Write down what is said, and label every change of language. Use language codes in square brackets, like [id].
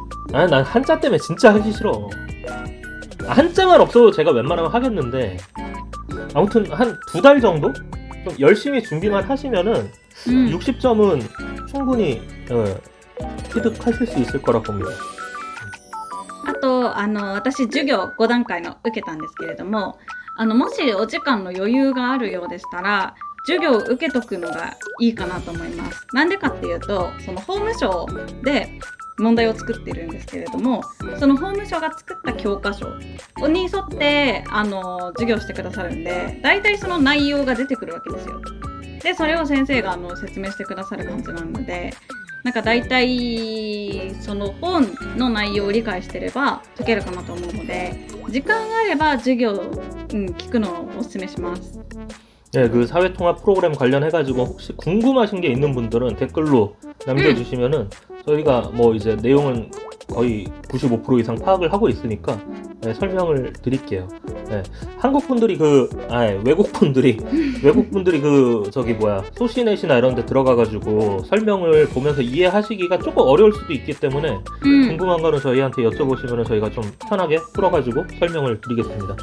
[ko] 난 한자 때문에 진짜 하기 싫어. 한자만 없어도 제가 웬만하면 하겠는데 아무튼 한 2달 정도? 좀 열심히 준비만 하시면은 60점은 충분히 취득하실 수 있을 거라 봅니다. [ja] あと私授業5段階の受けたんですけれども、もしお時間の余裕があるようでしたら授業を受けとくのがいいかなと思います。なんでかっていうと、その法務省で問題を作っているんですけれども、その法務省が作った教科書に沿って授業してくださるんで、大体その内容が出てくるわけですよ。でそれを先生が説明してくださる感じなので、なんか大体その本の内容を理解してれば解けるかなと思うので、時間があれば授業、聞くのをお勧めします。 [ko] 네, 그 사회통합 프로그램 관련해가지고 혹시 궁금하신 게 있는 분들은 댓글로 남겨주시면은 저희가 뭐 이제 내용은 거의 95% 이상 파악을 하고 있으니까 설명을 드릴게요. 한국 분들이 외국 분들이 그 저기 뭐야 소시넷이나 이런 데 들어가가지고 설명을 보면서 이해하시기가 조금 어려울 수도 있기 때문에 궁금한 거는 저희한테 여쭤보시면은 저희가 좀 편하게 풀어가지고 설명을 드리겠습니다.